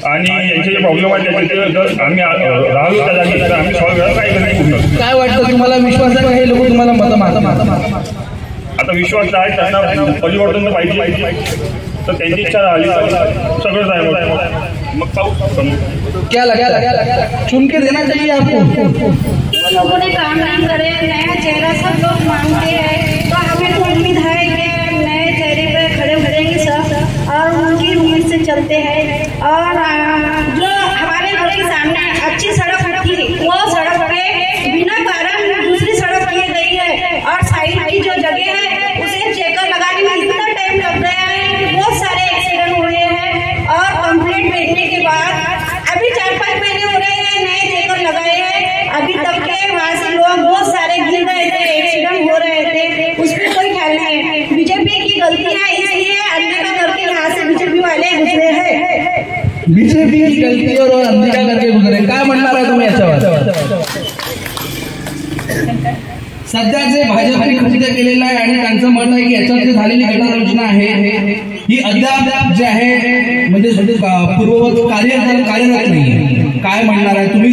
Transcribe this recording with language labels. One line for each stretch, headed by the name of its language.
Marathi: आणि यांचे जे प्रॉब्लेम आहेत त्याचे जर आम्ही राहिलो त्या जागी तर आम्ही सॉल्व्ह करायला काय करणार. काय वाटतं तुम्हाला? विश्वास आहे हे लोक तुम्हाला मत आता विश्वास आहे त्यांना परिवर्तन तर पाहिजे, तर त्यांची इच्छा आली सगळंच आहे मग पाहू.
Hindi: क्या लगा चुन के देना चाहिए आपको? लोगों ने काम नहीं करे, नया चेहरा सब लोग मांगते हैं, तो हमें तो उम्मीद है कि नए चेहरे पे खड़े हो जाएंगे सब और उनकी उम्मीद से चलते हैं. और जो हमारे घर के सामने अच्छी सड़क थी वो सड़क पे बिना कारण दूसरी सड़क की गई है और साइड की जो जगह है उसे चेकर लगाने में इतना टाइम लग गया है कि बहुत सारे एक्सीडेंट हुए हैं. और कंप्लेंट भेजने के बाद अभी 4-5 महीने हो रहे हैं, नए चेकर लगाए हैं, अभी तक के वहाँ से लोग बहुत सारे गिर रहे थे, एक्सीडेंट हो रहे थे, उस पर कोई ख्याल नहीं है. बीजेपी की गलती है, इसलिए अनदेखा करके यहाँ से बीजेपी वाले गुजरे हैं. बीजेपी की गलती और अनदेखा करके गुजरे.
Marathi: काय म्हणणार आहे तुम्ही याच्यावर? सध्या जे भाजपने कृत्य केलेलं आहे आणि त्यांचं मत आहे की याच्यात जे झालेली गटार योजना आहे ही अद्याप जे आहे म्हणजे पूर्ववत कार्यरत नाही. काय म्हणणार आहे तुम्ही?